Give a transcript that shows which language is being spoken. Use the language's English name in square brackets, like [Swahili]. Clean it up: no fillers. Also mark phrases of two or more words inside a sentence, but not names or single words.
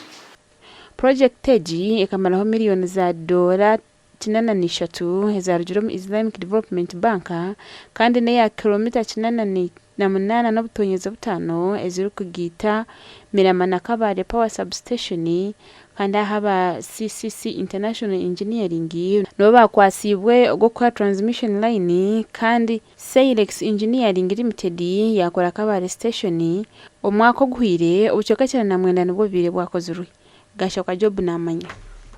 [Nyankole] Project Teji ikamaraho miliyoni za dola 83 Islamic Development Bank kandi ne ya kilomita 88 n'obutonyeza butano eziri kugita Mirama na Kabale Power Substation kandi haba CCC International Engineering no bakwasibwe gukora [English] transmission line [Nyankole] kandi Silex Engineering Limited yakora Kabale Station omwaka guhire ubucoka cyane na mwenda nibwo bire bwakozwe gashoka job namanya.